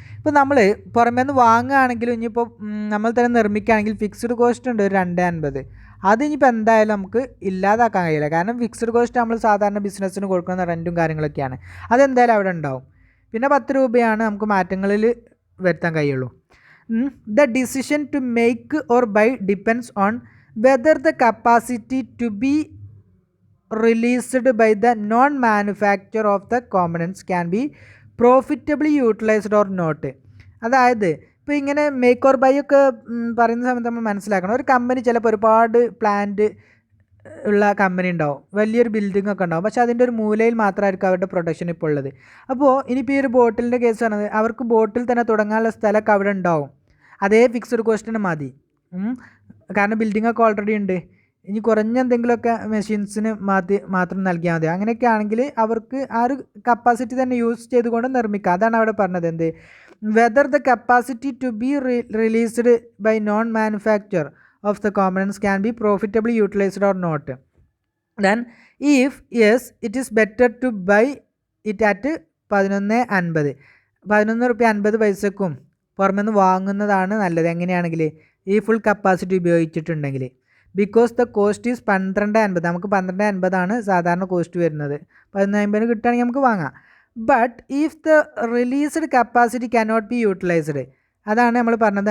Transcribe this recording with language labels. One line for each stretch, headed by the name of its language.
Malayalam: ഇപ്പോൾ നമ്മൾ പുറമേ നിന്ന് വാങ്ങുകയാണെങ്കിലും ഇനിയിപ്പോൾ നമ്മൾ തന്നെ നിർമ്മിക്കുകയാണെങ്കിൽ ഫിക്സ്ഡ് കോസ്റ്റ് ഉണ്ട് ഒരു 2.50. അത് ഇനിയിപ്പോൾ എന്തായാലും നമുക്ക് ഇല്ലാതാക്കാൻ കഴിയില്ല. കാരണം ഫിക്സ്ഡ് കോസ്റ്റ് നമ്മൾ സാധാരണ ബിസിനസ്സിന് കൊടുക്കുന്ന റെൻറ്റും കാര്യങ്ങളൊക്കെയാണ്, അതെന്തായാലും അവിടെ ഉണ്ടാവും. പിന്നെ 10 രൂപയാണ് നമുക്ക് മാറ്റങ്ങളിൽ വരുത്താൻ കഴിയുള്ളൂ.
English: The decision to make or buy depends on whether the capacity to be released by the non-manufacturer of the components can be profitably utilized or not.
Malayalam: അതായത് ഇപ്പോൾ ഇങ്ങനെ മേക്ക് ഓർ ബൈ ഒക്കെ പറയുന്ന സമയത്ത് നമ്മൾ മനസ്സിലാക്കണം, ഒരു കമ്പനി ചിലപ്പോൾ ഒരുപാട് പ്ലാന്റ് ഉള്ള കമ്പനി ഉണ്ടാവും, വലിയൊരു ബിൽഡിംഗ് ഒക്കെ ഉണ്ടാവും, പക്ഷേ അതിൻ്റെ ഒരു മൂലയിൽ മാത്രമായിരിക്കും അവരുടെ പ്രൊഡക്ഷൻ ഇപ്പോൾ ഉള്ളത്. അപ്പോൾ ഇനിയിപ്പോൾ ഈ ഒരു ബോട്ടിലിൻ്റെ കേസ് പറഞ്ഞത് അവർക്ക് ബോട്ടിൽ തന്നെ തുടങ്ങാനുള്ള സ്ഥലമൊക്കെ അവിടെ ഉണ്ടാവും, അതേ ഫിക്സഡ് കോസ്റ്റിന് മതി. കാരണം ബിൽഡിംഗ് ഒക്കെ ഓൾറെഡി ഉണ്ട്. ഇനി കുറഞ്ഞ എന്തെങ്കിലുമൊക്കെ മെഷീൻസിന് മാത്രം നൽകിയാൽ മതി. അങ്ങനെയൊക്കെ ആണെങ്കിൽ അവർക്ക് ആ ഒരു കപ്പാസിറ്റി തന്നെ യൂസ് ചെയ്തുകൊണ്ട് നിർമ്മിക്കുക. അതാണ് അവിടെ പറഞ്ഞത്.
English: എന്ത് whether the capacity to be released by non manufacture of the components can be profitably utilized or not. Then if yes, it is better to buy it at 11.50.
Malayalam: 11.50 പൈസക്കും പുറമെ നിന്ന് വാങ്ങുന്നതാണ് നല്ലത്. എങ്ങനെയാണെങ്കിൽ ഈ full capacity ഉപയോഗിച്ചിട്ടുണ്ടെങ്കിൽ.
English: Because the cost is 12.50.
Malayalam: നമുക്ക് 12.50 സാധാരണ cost വരുന്നത്. 11.50 കിട്ടുകയാണെങ്കിൽ നമുക്ക് വാങ്ങാം.
English: but if the released capacity cannot be utilised,
Malayalam: അതാണ് നമ്മൾ പറഞ്ഞത്.